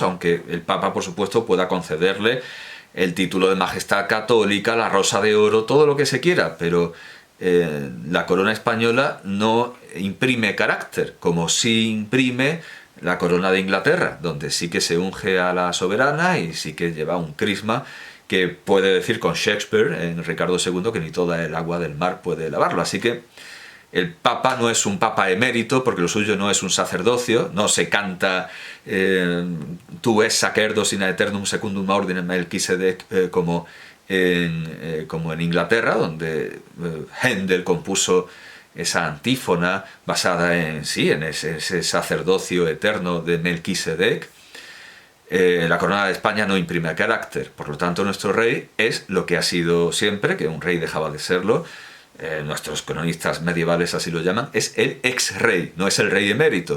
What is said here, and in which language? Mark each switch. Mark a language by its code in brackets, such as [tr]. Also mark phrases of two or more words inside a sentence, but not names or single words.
[es] aunque el Papa por supuesto pueda concederle el título de majestad católica, la rosa de oro, todo lo que se quiera, pero la corona española no imprime carácter, como sí imprime la corona de Inglaterra, donde sí que se unge a la soberana y sí que lleva un crisma que puede decir con Shakespeare en Ricardo II que ni toda el agua del mar puede lavarlo. Así que el Papa no es un Papa emérito, porque lo suyo no es un sacerdocio, no se canta [la] tu es sacerdos in aeternum secundum ordinem Melquisedec [es] como en Inglaterra, donde Händel compuso esa antífona basada en ese sacerdocio eterno de Melquisedec. La corona de España no imprime carácter, por lo tanto nuestro rey es lo que ha sido siempre, que un rey dejaba de serlo, nuestros cronistas medievales así lo llaman, es el ex-rey, no es el rey emérito.